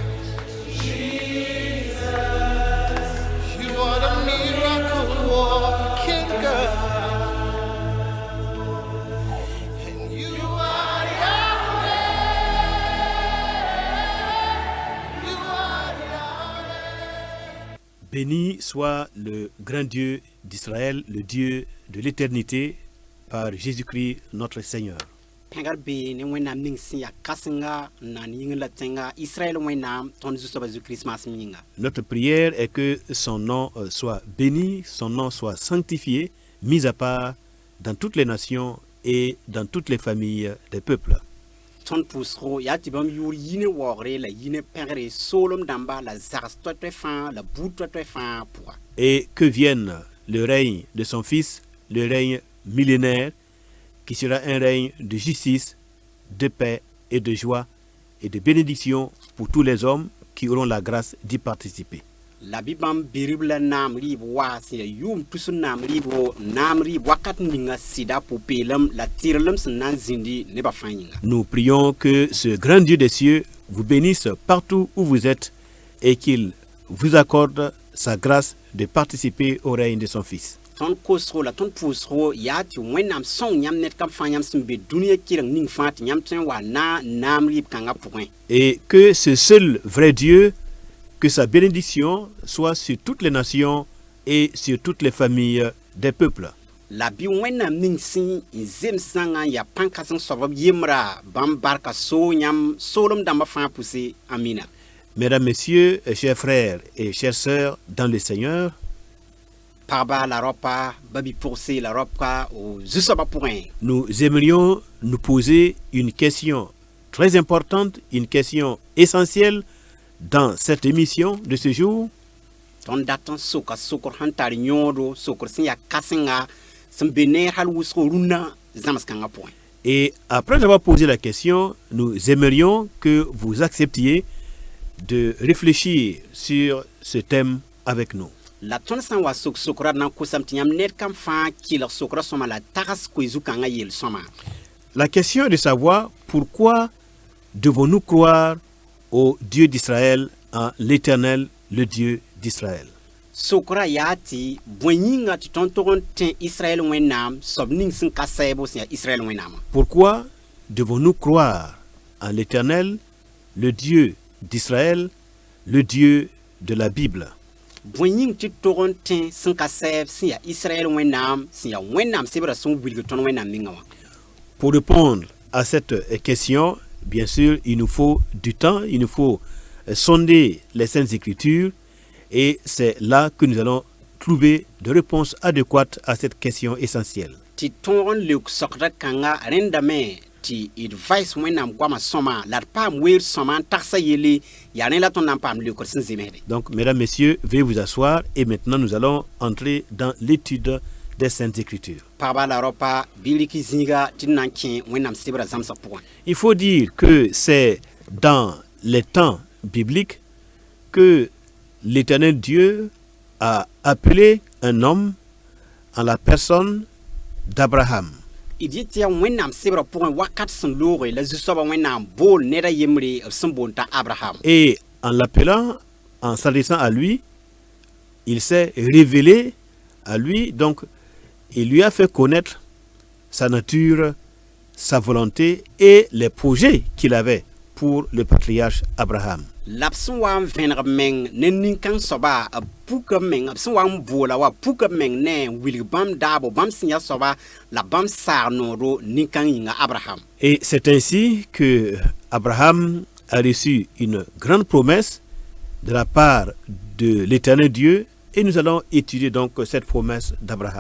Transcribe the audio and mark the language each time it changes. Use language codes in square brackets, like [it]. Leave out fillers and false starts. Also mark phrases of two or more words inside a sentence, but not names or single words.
[en] You are the miracle working God. And you are Yahweh. You are Yahweh. [fr] Béni soit le grand Dieu d'Israël, le Dieu de l'éternité, par Jésus-Christ notre Seigneur. [mos] Pengar be ne wẽnnaam ning sẽn yaa kãsenga n na n yĩngr la tẽnga Israël wẽnnaam tõnd zu-soaba Jésus-Christ yĩnga. [fr] Notre prière est que son nom soit béni, son nom soit sanctifié, mis à part dans toutes les nations et dans toutes les familles des peuples. [mos] Tõnd pʋʋsgo yaa tɩ bãmb yʋʋr yine waoogre la yine pẽgre soolem dãmba la zags toɛ fãa la buud toɛ fãa pʋga. [fr] Et que vienne le règne de son Fils, le règne millénaire, qui sera un règne de justice, de paix et de joie et de bénédiction pour tous les hommes qui auront la grâce d'y participer. [mos] La bɩ bãmb berb la naam rɩɩb waa sẽn yaa yʋʋm tus n naam rɩɩb wo naam rɩɩb wakat ninga sɩda pʋ-peelem la tɩrlem sẽn na n zĩndi nebã fãa yĩnga. [fr] Nous prions que ce grand Dieu des cieux vous bénisse partout où vous êtes et qu'il vous accorde sa grâce de participer au règne de son Fils. [mos] Tõnd kosgo la tõnd pʋʋsgo yaa tɩ wẽnnaam sõng yãmb ned kam fãa yãmb sẽn be dũniyã kɩreng ning fãa tɩ yãmb tõe n wa na naam rɩɩb kãngã pʋgẽ. [fr] Et que ce seul vrai Dieu, que sa bénédiction soit sur toutes les nations et sur toutes les familles des peuples. [mos] La bɩ wẽnnaam ning sẽn n zems zãngã n yaa pãn-kãseng soab b yembrã bãmb barka soo yãmb soolem dãmbã fãa pʋse. Amina. [fr] Mesdames, Messieurs, chers frères et chères sœurs dans le Seigneur, [mos] Pagba la ropa babi pʋgse la ropa o zu-soabã pʋgẽ. [fr] nous aimerions nous poser une question très importante, une question essentielle dans cette émission de ce jour. [mos] Tõnd dat n soka sokr sẽn tar yõodo sokr sẽn yaa kãsenga sẽn be neer hal wʋsgo rũnnã zãms-kãngã pʋgẽ. [fr] Et après avoir posé la question, nous aimerions que vous acceptiez de réfléchir sur ce thème avec nous. [mos] La tõnd sã n wa sok sokrad na n kʋsame tɩ yãmb ned kam fãa kɩlg sokrad sõma la tags koe-zu-kãngã yel-sõma. [fr] La question est de savoir pourquoi devons-nous croire au Dieu d'Israël, en l'Éternel, le Dieu d'Israël. [mos] Sokra yaa tɩ bõe yĩnga tɩ tõnd tog n tẽ Israël wẽnnaam soab ning sẽn ka sɛɛbo sẽn yaa Israël wẽnnaamã. [fr] Pourquoi devons-nous croire en l'Éternel, le Dieu d'Israël, le Dieu de la Bible? [mos] Bõe yĩng tɩ tog n tẽ sẽn ka sɛɛb sẽn yaa Israël wẽnnaam sẽn yaa wẽnnaam sebrã sẽn wilg tõnd wẽnnaam ningã wã. [fr] Pour répondre à cette question, bien sûr, il nous faut du temps, il nous faut sonder les Saintes Écritures, et c'est là que nous allons trouver de réponses adéquates à cette question essentielle. [mos] Tɩ tõog n leok sokda kãnga rẽndame tɩ d vais wẽnnaam goamã sõma la d paam weer sõma n tagsa yelle yaa rẽ la tõnd na n paam leokr sẽn zemsde. [fr] Donc, mesdames, messieurs, veuillez vous asseoir et maintenant nous allons entrer dans l'étude des Saintes Écritures. [mos] Pagba la ropa bɩ rɩk zĩiga tɩ d na n kẽ wẽnnaam sebrã zãmsã pʋgẽ. [fr] Il faut dire que c'est dans les temps bibliques que l'Éternel Dieu a appelé un homme en la personne d'Abraham. [mos] D yet tɩ yaa wẽnnaam sebrã pʋgẽ wakat sẽn looge la zu-soabã wẽnnaam bool ned a yembre b sẽn boond t'a Abraham. [fr] Et en l'appelant, en s'adressant à lui, il s'est révélé à lui, donc il lui a fait connaître sa nature, sa volonté et les projets qu'il avait pour le patriarche Abraham. [mos] La b sẽn wa n vẽneg b meng ne nin-kãng soaba b puk b meng b sẽn wa n boola wa puk b meng ne n wilg bãmb daabo bãmb sẽn yaa soaba la bãmb saag noodo nin-kãng yĩnga Abraham. [fr] Et c'est ainsi que Abraham a reçu une grande promesse de la part de l'Éternel Dieu, et nous allons étudier donc cette promesse d'Abraham.